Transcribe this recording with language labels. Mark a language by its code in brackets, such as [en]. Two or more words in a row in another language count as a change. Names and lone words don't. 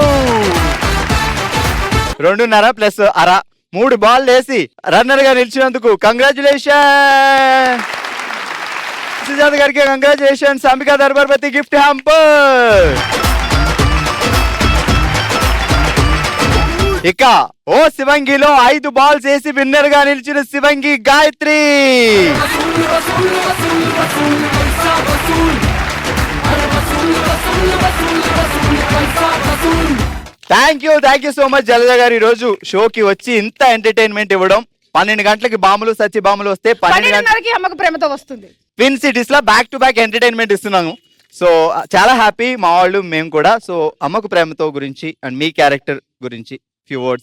[te] 2.5 ప్లస్ అర 3 బాల్ వేసి రన్నర్ గా నిలిచినందుకు కంగ్రాచులేషన్. సుజాత గారికి కంగ్రాచులేషన్స్. అంబికా దర్బార్పతి [en] gift hamper. [te] ఇక ఓ శివంగిలో 5 బాల్స్ వేసి విన్నర్ గా నిలిచిన శివంగి గాయత్రి. [hi] वसूल वसूल वसूल वसूल पैसा वसूल अरे वसूल वसूल वसूल वसूल पैसा वसूल. [en] thank you so much [te] జలజ గారు. ఈ రోజు షోకి వచ్చి ఇంత ఎంటర్టైన్మెంట్ ఇవ్వడం. 12 గంటలకి బాములు సత్య బాములు వస్తే 12 గంటలకి 12:30కి అమ్మకు ప్రేమతో వస్తుంది. [en] twin cities [te] లో [en] back to back entertainment [te] ఇస్తున్నాము. సో చాలా హ్యాపీ మా వాళ్ళు మేము కూడా. సో అమ్మకు ప్రేమతో గురించి అండ్ మీ క్యారెక్టర్ గురించి [en] few words.